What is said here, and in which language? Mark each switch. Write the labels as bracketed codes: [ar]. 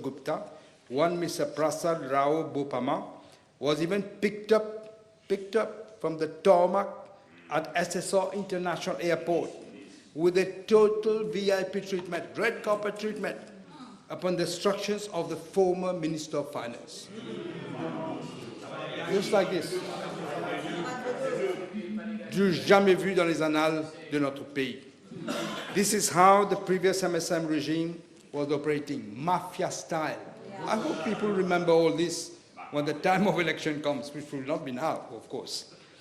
[en] Gupta, one Mr. Prasad Rao Bopama, was even picked up from the tarmac at SSR International Airport with a total VIP treatment, red carpet treatment, upon the instructions of the former Minister of Finance. Just like this. [fr] Du jamais vu dans les annales de notre pays. [en] This is how the previous MSM regime was operating, mafia style. I hope people remember all this when the time of election comes, which will not be now, of course.